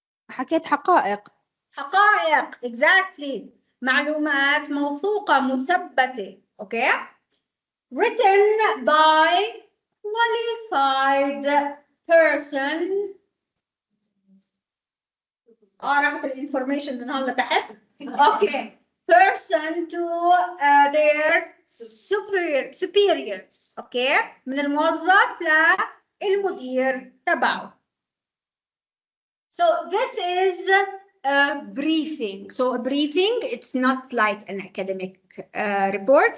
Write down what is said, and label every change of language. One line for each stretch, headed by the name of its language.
Arabic: حكيت حقائق. حقائق.
English: Exactly.
Arabic: معلومات موثوقة مثبتة.
English: Okay. Written by qualified person.
Arabic: راح بالinformation من هون لتحت.
English: Okay. Person to their superiors. Okay.
Arabic: من الموظف للمدير تبعه.
English: So this is a briefing. So a briefing, it's not like an academic report.